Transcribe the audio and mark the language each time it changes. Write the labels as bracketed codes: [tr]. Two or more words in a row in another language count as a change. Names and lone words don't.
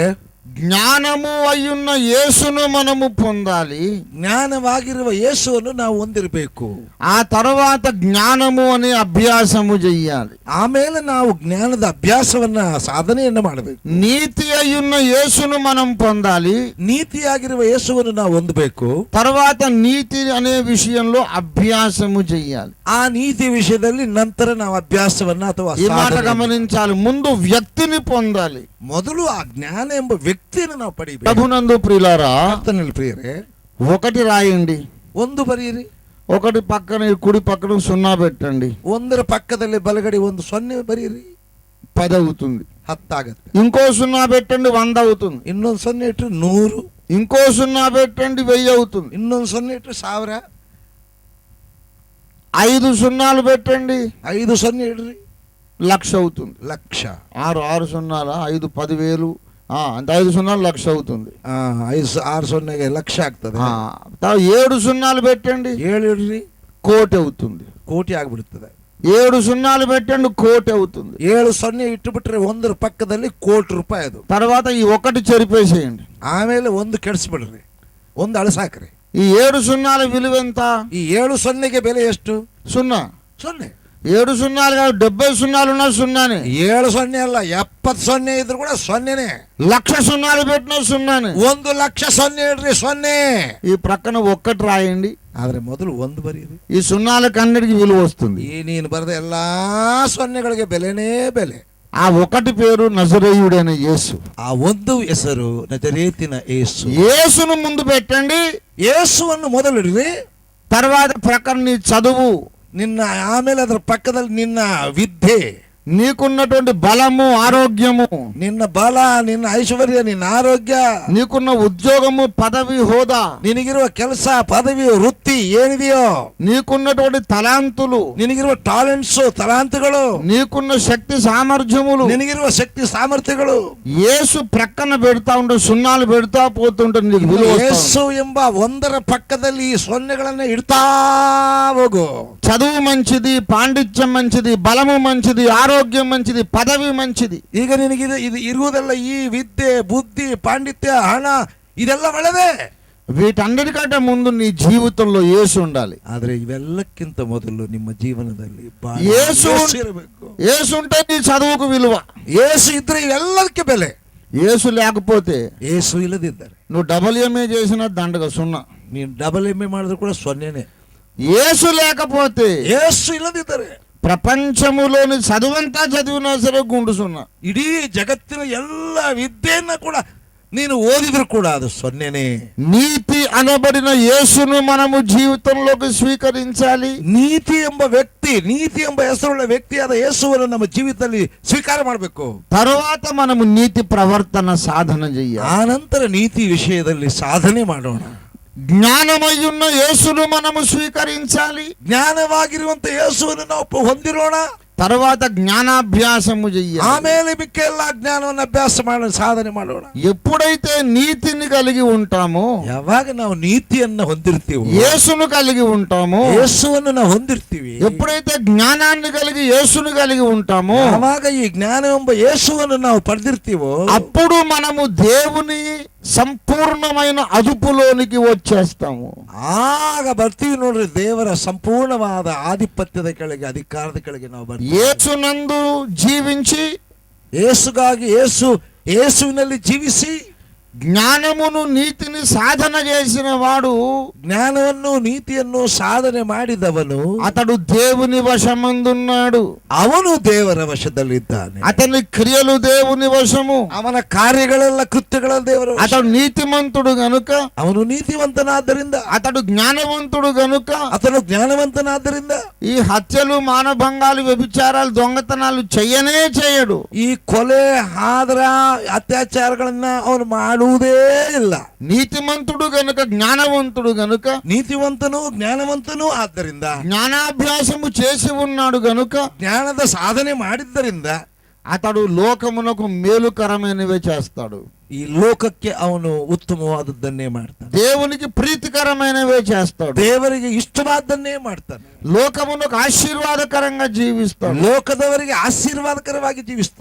[te] జ్ఞానము అయ్యున్న యేసును మనము పొందాలి. [kn] ಜ್ಞಾನವಾಗಿರುವ ಯೇಸುವನ್ನು ನಾವು ಹೊಂದಿರಬೇಕು. [te] ఆ తర్వాత జ్ఞానము అనే అభ్యాసము చెయ్యాలి. [kn] ಆಮೇಲೆ ನಾವು ಜ್ಞಾನದ ಅಭ್ಯಾಸವನ್ನ, ಸಾಧನೆಯನ್ನು ಮಾಡಬೇಕು. [te] నీతి అయ్యున్న యేసును మనం పొందాలి. [kn] ನೀತಿಯಾಗಿರುವ ಯೇಸುವನ್ನು ನಾವು ಹೊಂದಬೇಕು. [te] తర్వాత నీతి అనే విషయంలో అభ్యాసము చెయ్యాలి. [kn] ಆ ನೀತಿ ವಿಷಯದಲ್ಲಿ ನಂತರ ನಾವು ಅಭ್ಯಾಸವನ್ನ ಅಥವಾ [te] ఈ మాట [kn] ಸಾಧನೆಯನ್ನು- [te] గమనించాలి. ముందు వ్యక్తిని పొందాలి. [kn] ಮೊದಲು ಆ ಜ್ಞಾನ ಎಂಬ ವ್ಯಕ್ತಿಯನ್ನು ನಾವು ಪಡಿಬೇಕು. [te] ప్రభునందు ప్రియులారా, [kn] ಕರ್ತನಲ್ಲಿ ಪ್ರಿಯರೇ, [te] ఒకటి రాయండి, [kn] ಒಂದು ಬರೆಯಿರಿ. [te] ఒకటి పక్కన కుడి పక్కన 0 పెట్టండి. [kn] ಒಂದರ ಪಕ್ಕದಲ್ಲಿ ಬಲಗಡೆ ಒಂದು 0 ಬರೆಯಿರಿ, [te] 10 అవుతుంది. [kn] 10 ಆಗತ್ತೆ. [te] ఇంకో 0 పెట్టండి, 100 అవుతుంది. [kn] ಇನ್ನೊಂದು 0 ಇಟ್ಟರೆ 100, [te] ఇంకో 0 పెట్టండి, 1000 అవుతుంది. [kn] ಇನ್ನೊಂದು 0 ಇಟ್ಟರೆ 1000, [te] 5 సున్నాలు పెట్టండి, [kn] 5 0 ಇಡ್ರಿ, [te] 1,00,000 అవుతుంది. [kn] ಲಕ್ಷ. [te] 6 సున్నాల 5 10,000, అంటే 5 సున్నాలు 1,00,000 అవుతుంది. [kn] 6 0 ಲಕ್ಷ ಆಗ್ತದೆ. [te] 7 సున్నాలు పెట్టండి, [kn] 7 ಇಡ್ರಿ, [te] 1,00,000 అవుతుంది. [kn] ಕೋಟಿ ಆಗ್ಬಿಡ್ತದೆ. [te] 7 సున్నాలు పెట్టండి, 1,00,000 అవుతుంది. [kn] 7 0 ಇಟ್ಟು ಬಿಟ್ರೆ ಒಂದರ ಪಕ್ಕದಲ್ಲಿ ಕೋಟಿ ರೂಪಾಯಿ ಅದು. [te] తర్వాత ఈ ఒకటి చెరిపేసేయండి. [kn] ಆಮೇಲೆ ಒಂದು ಕೆಡಿಸ್ಬಿಡ್ರಿ, ಒಂದು ಅಳಸಾಕ್ರಿ. [te] ఈ 7 సున్నాల విలువ ఎంత? [kn] ಈ 7 0ಗೆ ಬೆಲೆ ಎಷ್ಟು? [te] 0. [kn] 0. [te] 7 సున్నాలు కాదు, 70 సున్నాలు ఉన్నా 0నే. [kn] 7 0 ಅಲ್ಲ, 70 0 ಇದ್ರು ಕೂಡ 0ನೇ. [te] 1,00,000 సున్నాలు పెట్టినా 0నే. [kn] 1 ಲಕ್ಷ 0 ಇಡ್ರಿ, 0. [te] ఈ ప్రక్కన ఒక్కటి రాయండి. [kn] ಆದ್ರೆ ಮೊದಲು ಒಂದು ಬರೀರಿ. [te] ఈ సున్నాలకు అన్నిటికీ విలువ వస్తుంది. [kn] ಈ ನೀನು ಬರೆದ ಎಲ್ಲಾ 0ಗಳಿಗೆ ಬೆಲೆನೇ ಬೆಲೆ. [te] ఆ ఒకటి పేరు నజరేయుడైన యేసు. [kn] ಆ ಒಂದು ಹೆಸರು ನಜರೇತಿನ ಯೇಸು. [te] యేసును ముందు పెట్టండి, [kn] ಯೇಸುವನ್ನು ಮೊದಲಿಡ್ರಿ. [te] తర్వాత ప్రక్కన నీ చదువు, [kn] ನಿನ್ನ ಆಮೇಲೆ ಅದರ ಪಕ್ಕದಲ್ಲಿ ನಿನ್ನ ವಿದ್ಯೆ, [te] నీకున్నటువంటి బలము, ఆరోగ్యము, [kn] ನಿನ್ನ ಬಲ, ನಿನ್ನ ಐಶ್ವರ್ಯ, ನಿನ್ನ ಆರೋಗ್ಯ, [te] నీకున్న ఉద్యోగము, పదవి, హోదా, [kn] ನಿನಗಿರುವ ಕೆಲಸ, ಪದವಿ, ವೃತ್ತಿ ಏನಿದೆಯೋ, [te] నీకున్నటువంటి తలాంతులు, [kn] ನಿನಗಿರುವ ಟಾಲೆಂಟ್ಸ್, ತಲಾಂತಗಳು, [te] నీకున్న శక్తి సామర్థ్యములు, [kn] ನಿನಗಿರುವ ಶಕ್ತಿ ಸಾಮರ್ಥ್ಯಗಳು [te] యేసు ప్రక్కన పెడతా ఉంటే, సున్నాలు పెడతా పోతుంటే నీకు విలువ వస్తా ఉంది. [kn] ಯೇಸು ಎಂಬ ಒಂದರ ಪಕ್ಕದಲ್ಲಿ ಈ 0ಗಳನ್ನ ಇಡ್ತಾ ಹೋಗು. [te] చదువు మంచిది, పాండిత్యం మంచిది, బలము మంచిది, ఆరోగ్యం మంచిది, పదవి మంచిది. [kn] ಈಗ ನಿನಗಿದೆ ಇದು ಇರುವುದೆಲ್ಲ, ಈ ವಿದ್ಯೆ, ಬುದ್ಧಿ, ಪಾಂಡಿತ್ಯ, ಹಣ, ಇದೆಲ್ಲ ಒಳ್ಳೆದೇ. [te] వీటన్నిటికంటే ముందు నీ జీవితంలో యేసు ఉండాలి. [kn] ಆದ್ರೆ ಇವೆಲ್ಲಕ್ಕಿಂತ ಮೊದಲು ನಿಮ್ಮ ಜೀವನದಲ್ಲಿ ಯೇಸು ಇರಬೇಕು. [te] యేసు ఉంటే నీ చదువుకు విలువ. [kn] ಯೇಸು ಇದ್ರೆ ಇವೆಲ್ಲದಕ್ಕೆ ಬೆಲೆ. [te] యేసు లేకపోతే [kn] ಯೇಸು ಇಲ್ಲದಿದ್ದರೆ [te] నువ్వు డబల్ఎంఏ చేసిన దండగ 0. [kn] ನೀನು [en] double MA [kn] ಮಾಡಿದ್ರು ಕೂಡ 0ನೇ. [te] యేసు లేకపోతే, [kn] ಯೇಸು ಇಲ್ಲದಿದ್ದರೆ [te] ప్రపంచములోని చదువంతా చదివినా సరే గుండు 0. [kn] ಇಡೀ ಜಗತ್ತಿನ ಎಲ್ಲ ವಿದ್ಯೆಯನ್ನ ಕೂಡ ನೀನು ಓದಿದ್ರು ಕೂಡ ಅದು ಸೊನ್ನೆನೇ. [te] నీతి అనబడిన యేసును మనము జీవితంలోకి స్వీకరించాలి. [kn] ನೀತಿ ಎಂಬ ವ್ಯಕ್ತಿ, ನೀತಿ ಎಂಬ ಹೆಸರುಳ್ಳ ವ್ಯಕ್ತಿಯಾದ ಯೇಸುವನ್ನು ನಮ್ಮ ಜೀವಿತದಲ್ಲಿ ಸ್ವೀಕಾರ ಮಾಡಬೇಕು. [te] తర్వాత మనము నీతి ప్రవర్తన సాధన చేయాలి. [kn] ಆ ನಂತರ ನೀತಿ ವಿಷಯದಲ್ಲಿ ಸಾಧನೆ ಮಾಡೋಣ. [te] జ్ఞానమయ్యున్న యేసును మనము స్వీకరించాలి. [kn] ಜ್ಞಾನವಾಗಿರುವಂತ ಯೇಸುವನ್ನು ನಾವು ಹೊಂದಿರೋಣ. [te] తర్వాత జ్ఞానాభ్యాసము చెయ్యాలి. [kn] ಆಮೇಲೆ ಮಿಕ್ಕೆಲ್ಲ ಜ್ಞಾನವನ್ನು ಅಭ್ಯಾಸ ಮಾಡೋಣ, ಸಾಧನೆ ಮಾಡೋಣ. [te] ఎప్పుడైతే నీతిని కలిగి ఉంటామో, [kn] ಯಾವಾಗ ನಾವು ನೀತಿಯನ್ನು ಹೊಂದಿರ್ತೀವಿ, [te] యేసును కలిగి ఉంటామో, [kn] ಯೇಸುವನ್ನು ನಾವು ಹೊಂದಿರ್ತೀವಿ, [te] ఎప్పుడైతే జ్ఞానాన్ని కలిగి యేసును కలిగి ఉంటామో, [kn] ಯಾವಾಗ ಈ ಜ್ಞಾನ ಎಂಬ ಯೇಸುವನ್ನು ನಾವು ಪಡೆದಿರ್ತೀವೋ, [te] అప్పుడు మనము దేవుని సంపూర్ణమైన అదుపులోనికి వచ్చేస్తాము. [kn] ಆಗ ಬರ್ತೀವಿ ನೋಡ್ರಿ, ದೇವರ ಸಂಪೂರ್ಣವಾದ ಆಧಿಪತ್ಯದ ಕೆಳಗೆ, ಅಧಿಕಾರದ ಕೆಳಗೆ ನಾವು ಬರ್ತೀವಿ. [te] యేసునందు జీవించి, [kn] ಯೇಸುಗಾಗಿ ಯೇಸುವಿನಲ್ಲಿ ಜೀವಿಸಿ, [te] జ్ఞానమును నీతిని సాధన చేసిన వాడు, [kn] ಜ್ಞಾನವನ್ನು ನೀತಿಯನ್ನು ಸಾಧನೆ ಮಾಡಿದವನು, [te] అతడు దేవుని వశమందున్నాడు. [kn] ಅವನು ದೇವರ ವಶದಲ್ಲಿದ್ದಾನೆ. [te] అతని క్రియలు దేవుని వశము. [kn] ಅವನ ಕಾರ್ಯಗಳೆಲ್ಲ ಕೃತ್ಯಗಳ ದೇವರ ವಶ. [te] అతడు నీతిమంతుడు గనుక, [kn] ಅವನು ನೀತಿವಂತನಾದ್ದರಿಂದ, [te] అతడు జ్ఞానవంతుడు గనుక, [kn] అతను ಜ್ಞಾನವಂತನಾದ್ದರಿಂದ [te] ఈ హత్యలు, మానభంగాలు, వ్యభిచారాలు, దొంగతనాలు చెయ్యనే చేయడు. [kn] ಈ ಕೊಲೆ, ಆದರ, ಅತ್ಯಾಚಾರಗಳನ್ನ ಅವನು ಮಾಡುವುದೇ ಇಲ್ಲ. [te] నీతిమంతుడు గనుక, జ్ఞానవంతుడు గనుక, [kn] ನೀತಿವಂತನು ಜ್ಞಾನವಂತನು ಆದ್ದರಿಂದ, [te] జ్ఞానాభ్యాసము చేసి ఉన్నాడు గనుక, [kn] ಜ್ಞಾನದ ಸಾಧನೆ ಮಾಡಿದ್ದರಿಂದ [te] అతడు లోకమునకు మేలుకరమైనవే చేస్తాడు. [kn] ಈ ಲೋಕಕ್ಕೆ ಅವನು ಉತ್ತಮವಾದದ್ದನ್ನೇ ಮಾಡ್ತಾನೆ. [te] దేవునికి ప్రీతికరమైనవే చేస్తాడు. [kn] ದೇವರಿಗೆ ಇಷ್ಟವಾದನ್ನೇ ಮಾಡ್ತಾನೆ. [te] లోకమునకు ఆశీర్వాదకరంగా జీవిస్తాడు. [kn] ಲೋಕದವರಿಗೆ ಆಶೀರ್ವಾದಕರವಾಗಿ ಜೀವಿಸ್ತಾನೆ.